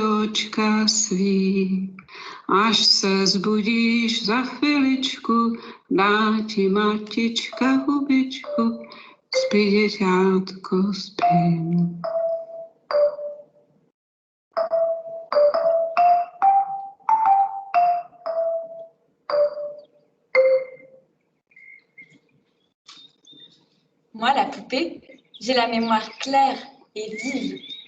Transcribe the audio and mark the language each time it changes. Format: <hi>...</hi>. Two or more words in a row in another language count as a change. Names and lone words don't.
<cs>očka svý, až se zbudíš za chviličku, dá ti matička hubičku, spí, děťátko, spí.</cs> <fr>Moi, la poupée, j'ai la mémoire claire et vive.</fr>